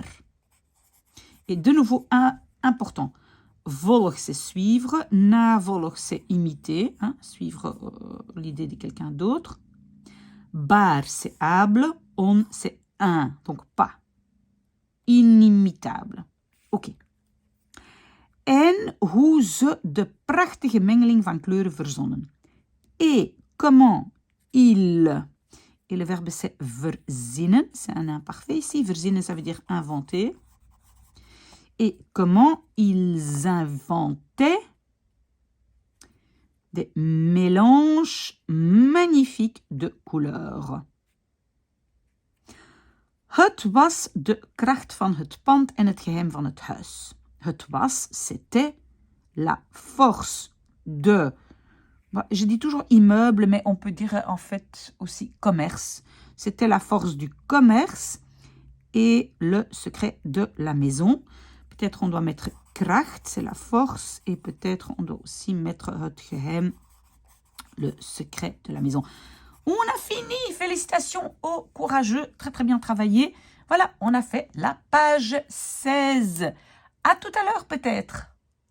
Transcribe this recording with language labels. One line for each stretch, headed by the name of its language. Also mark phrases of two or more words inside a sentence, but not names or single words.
French: Et de nouveau, important. Volg, c'est suivre. Navolg, c'est imiter. Hein, suivre l'idée de quelqu'un d'autre. Baar, c'est able. On, c'est un. Donc pas. Inimitable. Ok.
Dutch: En hoe ze de prachtige mengeling van kleuren verzonnen.
French: Et comment ils... Et le verbe, c'est verzinnen. C'est un imparfait ici. Verzinnen, ça veut dire inventer. Et comment ils inventaient des mélanges magnifiques de couleurs.
Dutch: Het was de kracht van het pand en het geheim van het huis. Het was,
French: c'était la force de... Je dis toujours immeuble, mais on peut dire en fait aussi commerce. C'était la force du commerce et le secret de la maison. Peut-être on doit mettre kracht, c'est la force. Et peut-être on doit aussi mettre
Dutch: het geheim,
French: le secret de la maison. On a fini. Félicitations aux courageux. Très très bien travaillé. Voilà, on a fait la page 16. À tout à l'heure peut-être.